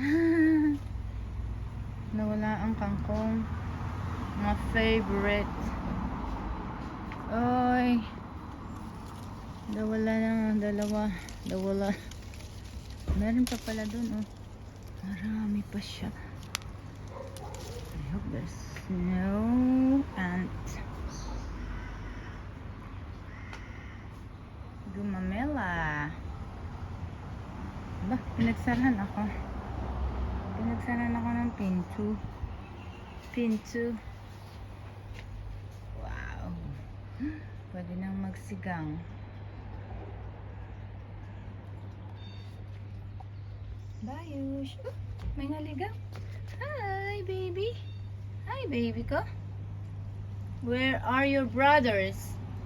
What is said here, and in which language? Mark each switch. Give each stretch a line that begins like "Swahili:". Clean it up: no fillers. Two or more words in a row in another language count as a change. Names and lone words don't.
Filipino: Nawala ang kangkong. Mga favorite. Oy, nawala na dalawa. Nawala. Meron pa pala dun, oh. Marami pa siya.
English: I hope there's no ant.
Filipino: Gumamela. Ba, pinagsarahan ako. Pinagsarahan ako ng pinto. Pinto. Wow. Pwede nang magsigang. Bayush. Oh, may naligaw. Hi, baby. Hi, baby ko.
English: Where are your brothers?